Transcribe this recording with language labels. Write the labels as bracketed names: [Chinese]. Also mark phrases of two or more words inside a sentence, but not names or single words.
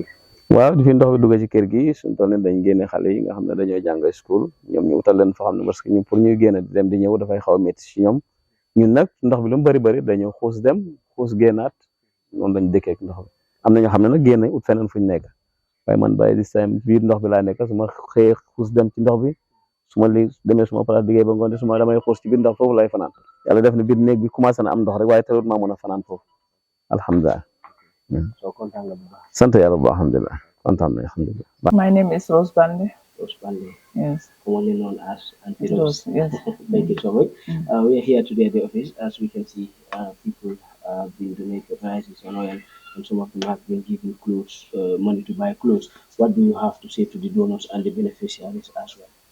[Wolof] waaw di fi ndox bi dugg ci kër gi suñu toll nii dañ génne xale yi nga xam ne dañoo jàng school ñoom ñu utal leen foo xam ne parce que ñu pour ñuy génn di dem di ñëw dafay xaw a métti ci ñoom ñun nag ndox bi lu mu bëri dañoo xuus dem xuus génnaat noonu lañ dëkkee ak ndox bi am na ñoo xam ne nag génn ut feneen fuñ nekk waaye man bàyyi [English] dis time [Wolof] biir ndox bi laa nekk su ma xëyee xuus dem ci ndox bi su ma demee suma place liggéey ba ngoon su ma damay xuus ci biir ndox foofu lay fanaan yàlla def na biir néeg bi commencé na am ndox rek waaye teewul maa mën a fanaan foofu alhamdulilah. soo kontaan nga bu baax. sant yàlla bu baax alhamdulilah kontaan nañ alhamdulilah. [English] My name is Rose Bande. Rose Bande. Yes. Commonly known as Auntie Rose. Rose, yes. Thank you so much. We are here today at the office. As we can see, people have been donating rices and oil, and some of them have been given clothes, money to buy clothes. What do you have to say to the donors and the beneficiaries as well?